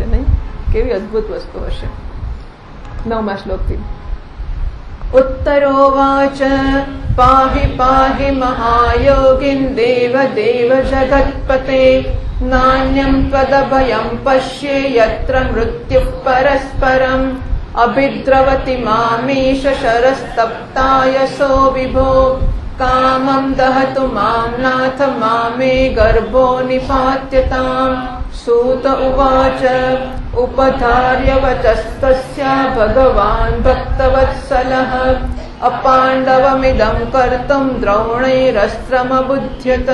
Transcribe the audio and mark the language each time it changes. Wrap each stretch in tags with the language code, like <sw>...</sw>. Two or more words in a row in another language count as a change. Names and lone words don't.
<gu>નહીં? કેવી અદભુત વસ્તુ હશે. 9મા શ્લોકથી</gu> <sa>ઉત્તરોવાચ પાહિ પાહિ મહાયોગિન દેવ દેવ જગત્પતે નાન્યમ ત્વદભયં પશ્યે યત્ર મૃત્યુઃ પરસ્પરમ अभिद्रवति मामीश शरस्तप्तायसो विभो कामं दहतु मां नाथ मामे गर्भो निपात्यताम्। सूत उवाच उपधार्य वचस्तस्य भगवान् भक्तवत्सलः अपाण्डवमिदं कर्तुं द्रोणैरस्त्रमबुध्यत।</sa>